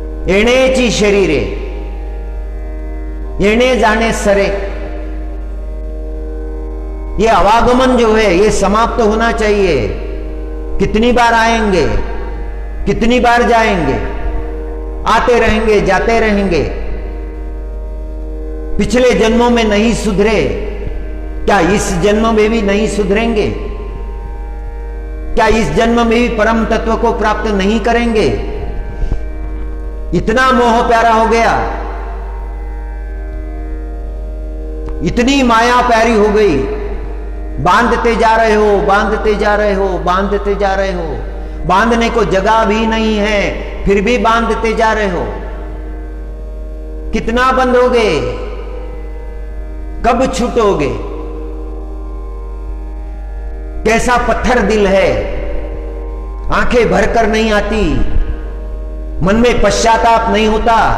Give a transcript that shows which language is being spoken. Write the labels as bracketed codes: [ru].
[mr] एणेची शरीरे, एणे जाने सरे। [hi] ये आवागमन जो है ये समाप्त होना चाहिए। कितनी बार आएंगे, कितनी बार जाएंगे, आते रहेंगे, जाते रहेंगे। पिछले जन्मों में नहीं सुधरे, क्या इस जन्म में भी नहीं सुधरेंगे? क्या इस जन्म में भी परम तत्व को प्राप्त नहीं करेंगे? इतना मोह प्यारा हो गया, इतनी माया प्यारी हो गई। बांधते जा रहे हो, बांधते जा रहे हो, बांधते जा रहे हो। बांधने को जगह भी नहीं है, फिर भी बांधते जा रहे हो। कितना बंधोगे? कब छूटोगे? कैसा पत्थर दिल है, आंखें भरकर नहीं आती, मन में पश्चाताप नहीं होता।